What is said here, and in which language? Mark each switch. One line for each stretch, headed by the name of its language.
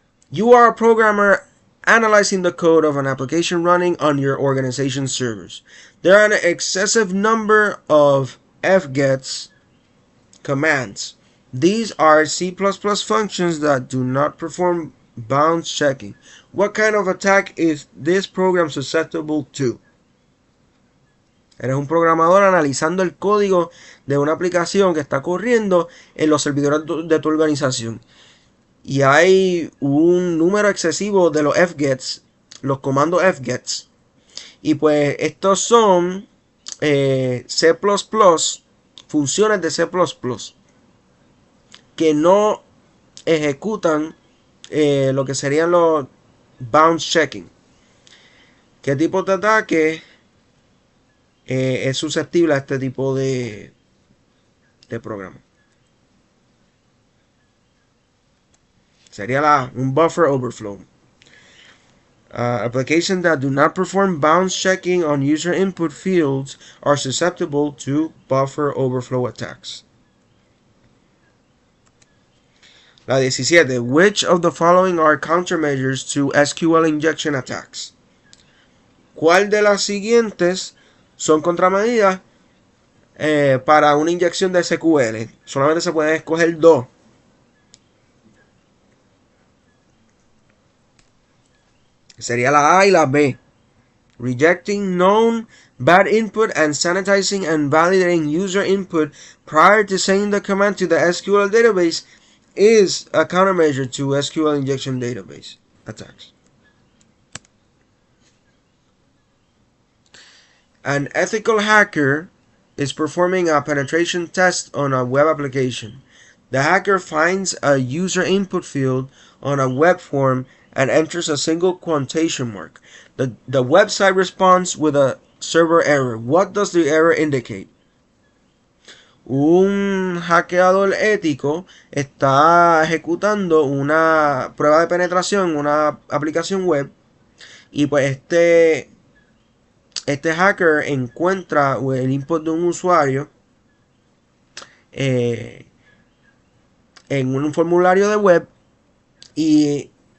English: You are a programmer analyzing the code of an application running on your organization's servers. There are an excessive number of fgets commands. These are C++ functions that do not perform bounds checking. What kind of attack is this program susceptible to?
Spanish: Eres un programador analizando el código de una aplicación que está corriendo en los servidores de tu organización. Y hay un número excesivo de los fgets, los comandos fgets. Y pues estos son C++, funciones de C++, que no ejecutan lo que serían los bounds checking. ¿Qué tipo de ataque es susceptible a este tipo de programa? Sería un buffer overflow.
English: Applications that do not perform bounds checking on user input fields are susceptible to buffer overflow attacks.
Spanish: La 17.
English: Which of the following are countermeasures to SQL injection attacks?
Spanish: ¿Cuál de las siguientes son contramedidas para una inyección de SQL? Solamente se pueden escoger dos. Sería la A y la B.
English: Rejecting known bad input and sanitizing and validating user input prior to sending the command to the SQL database is a countermeasure to SQL injection database attacks. An ethical hacker is performing a penetration test on a web application. The hacker finds a user input field on a web form and enters a single quotation mark. The website responds with a server error. What does the error indicate?
Spanish: Un hackeador ético está ejecutando una prueba de penetración en una aplicación web y pues este hacker encuentra el input de un usuario en un formulario de web y